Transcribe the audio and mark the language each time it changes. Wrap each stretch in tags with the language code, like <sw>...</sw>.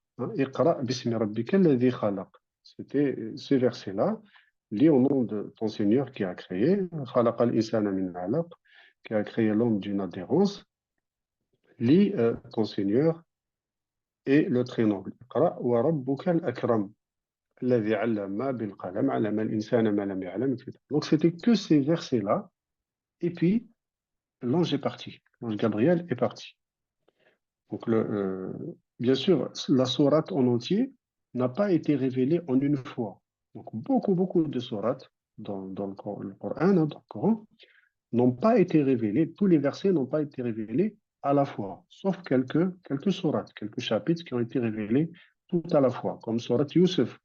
<fr>Hein,</fr> <ar>Iqra bismi rabbika alladhi khalaq.</ar> <fr>C'était ce verset-là. Lis au nom de ton Seigneur qui a créé,</fr> <ar>khalaqa al-insana min alaq,</ar> <fr>qui a créé l'homme d'une adhérence. Lis ton Seigneur et le très noble.</fr> <ar>Iqra wa rabbuka al-akram. الذي علم بالقلم علم الإنسان ما لم يعلم etc.</ar> <fr>Donc c'était que ces versets-là et puis l'ange est parti. L'ange Gabriel est parti. Donc bien sûr, la sourate en entier n'a pas été révélée en une fois. Donc beaucoup de sourates dans le Coran, hein, dans le Coran n'ont pas été révélés, tous les versets n'ont pas été révélés à la fois, sauf quelques sourates, quelques chapitres qui ont été révélés tout à la fois, comme sourate Youssef.</fr>